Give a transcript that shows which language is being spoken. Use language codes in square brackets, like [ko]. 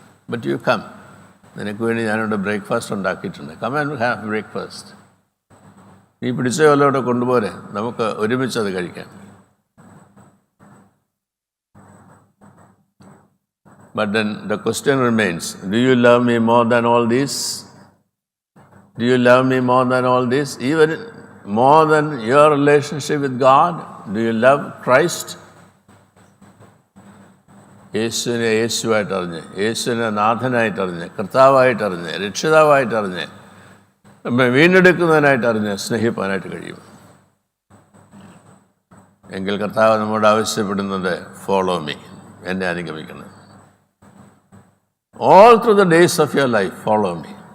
[en] but you come, [ml] നിനക്ക് വേണ്ടി ഞാനിവിടെ ബ്രേക്ക്ഫാസ്റ്റ് ഉണ്ടാക്കിയിട്ടുണ്ട്, [en] Come and have breakfast. [ml] നീ പിടിച്ച കൊല്ലോടെ കൊണ്ടുപോരെ, നമുക്ക് ഒരുമിച്ചത് കഴിക്കാം. [en] But then the question remains, do you love me more than all this? Do you love me more than all this? Even more than your relationship with God? Do you love Christ? [ml] യേശുവിനെ യേശുവായിട്ടറിഞ്ഞ്, യേശുവിനെ നാഥനായിട്ടറിഞ്ഞ്, കർത്താവായിട്ടറിഞ്ഞ്, രക്ഷിതാവായിട്ടറിഞ്ഞ്, നമ്മെ വീണ്ടെടുക്കുന്നതിനായിട്ടറിഞ്ഞ് സ്നേഹിപ്പാനായിട്ട് കഴിയും. എങ്കിൽ കർത്താവ് നമ്മോട് ആവശ്യപ്പെടുന്നത് [en] follow me, [ml] എന്നെ അനുഗമിക്കണം. [en] All through the days of your life, follow me.